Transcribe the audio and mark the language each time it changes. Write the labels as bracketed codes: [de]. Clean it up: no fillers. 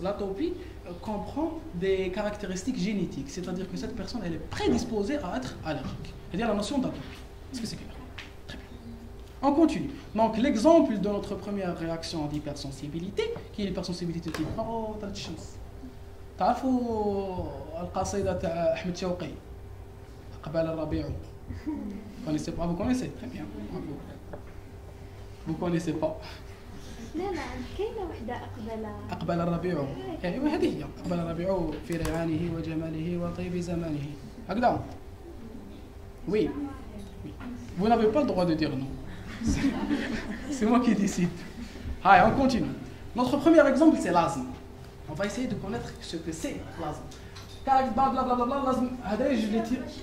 [fr] L'atopie comprend des caractéristiques génétiques, c'est-à-dire que cette personne elle est prédisposée à être allergique. C'est-à-dire la notion d'atopie. Est-ce que c'est clair? Très bien. On continue. Donc l'exemple de notre première réaction d'hypersensibilité, qui est l'hypersensibilité type oh, t'as de chance. [ar] تعرفوا القصيدة تاع أحمد شوقي قبل الربيع. [fr] Vous connaissez très bien. Vous connaissez pas. [ar] لا كاينه وحده أقبل الربيع. أيوة هذه هي. أقبل الربيع في ريعانه وجماله وطيب زمانه. هكذا. [fr] Oui. Vous n'avez pas le droit de dire non. C'est moi qui décide. Allez, on continue. Notre premier exemple, c'est l'asthme. On va essayer de connaître ce que c'est l'asthme. Car blablabla, l'asthme, je l'ai tiré.